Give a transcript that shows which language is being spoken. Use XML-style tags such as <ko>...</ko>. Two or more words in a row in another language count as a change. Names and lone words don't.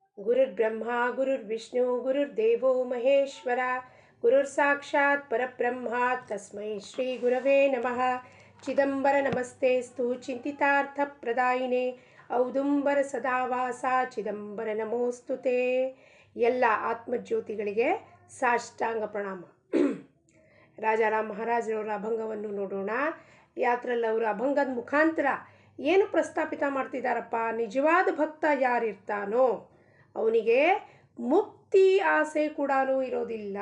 <sa>ಗುರುರ್ಬ್ರಹ್ಮ ಗುರುರ್ವಿಷ್ಣು ಗುರುರ್ದೇವೋ ಮಹೇಶ್ವರ ಗುರುರ್ ಸಾಕ್ಷಾತ್ ಪರಬ್ರಹ್ಮ ತಸ್ಮೈ ಶ್ರೀ ಗುರವೇ ನಮಃ. ಚಿದಂಬರ ನಮಸ್ತೆಸ್ತು ಚಿಂತಿತಾರ್ಥ ಪ್ರದಾಯಿನೇ ಔದುಂಬರ ಸದಾವಾಸ ಚಿದಂಬರ ನಮೋಸ್ತುತೆ.</sa> <kn>ಎಲ್ಲ ಆತ್ಮಜ್ಯೋತಿಗಳಿಗೆ ಸಾಷ್ಟಾಂಗ ಪ್ರಣಾಮ. ರಾಜಾರಾಮ್ ಮಹಾರಾಜರವರ ಅಭಂಗವನ್ನು ನೋಡೋಣ. ಯಾತ್ರಲ್ಲಿ ಅವರ ಅಭಂಗದ ಮುಖಾಂತರ ಏನು ಪ್ರಸ್ತಾಪಿತ ಮಾಡ್ತಿದ್ದಾರಪ್ಪ, ನಿಜವಾದ ಭಕ್ತ ಯಾರಿರ್ತಾನೋ ಅವನಿಗೆ ಮುಕ್ತಿ ಆಸೆ ಕೂಡ ಇರೋದಿಲ್ಲ.</kn>